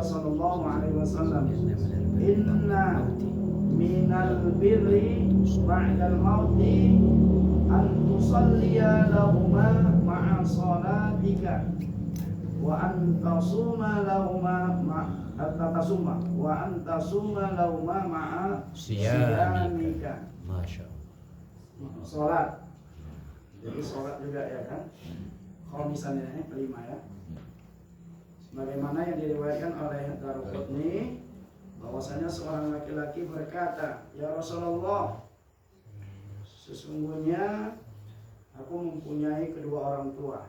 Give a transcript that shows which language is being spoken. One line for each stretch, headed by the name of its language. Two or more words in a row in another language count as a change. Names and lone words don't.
Arabic: صلى الله عليه وسلم إن من البر بعد الموت أن تصلي لهما مع صلاتك وأن تصوم لهما مع صيامك. Masya
Indonesian: Salat. Jadi salat juga ya kan. Khomisan ini kelima ya. Sebagaimana yang diriwayatkan oleh Daruqutni bahwasanya seorang laki-laki berkata,
Arabic: "يا رسول الله,
Indonesian: sesungguhnya aku mempunyai kedua orang tua.